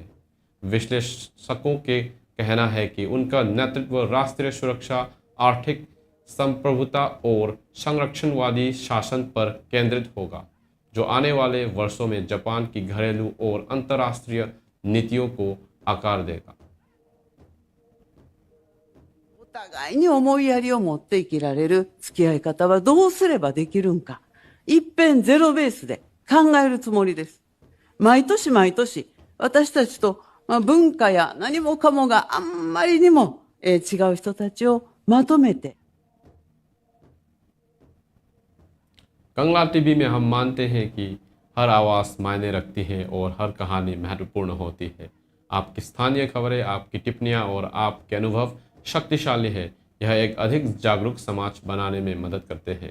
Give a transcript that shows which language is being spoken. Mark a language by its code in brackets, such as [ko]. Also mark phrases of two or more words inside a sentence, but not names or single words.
[hi] विश्लेषकों के कहना है कि उनका नेतृत्व राष्ट्रीय सुरक्षा, आर्थिक संप्रभुता और संरक्षणवादी शासन पर केंद्रित होगा, जो आने वाले वर्षों में जापान की घरेलू और अंतर्राष्ट्रीय नीतियों को आकार देगा। [ja] お互いに思いやりを持って生きられる付き合い方はどうすればできるんか、一遍ゼロベースで考えるつもりです。毎年毎年、私たちと文化や何もかもがあんまりにも違う人たちをまとめて。 [hi] कंगला टीवी में हम मानते हैं कि हर आवाज़ मायने रखती है और हर कहानी महत्वपूर्ण होती है। आपकी स्थानीय खबरें, आपकी टिप्पणियां और आपके अनुभव शक्तिशाली है। यह एक अधिक जागरूक समाज बनाने में मदद करते हैं।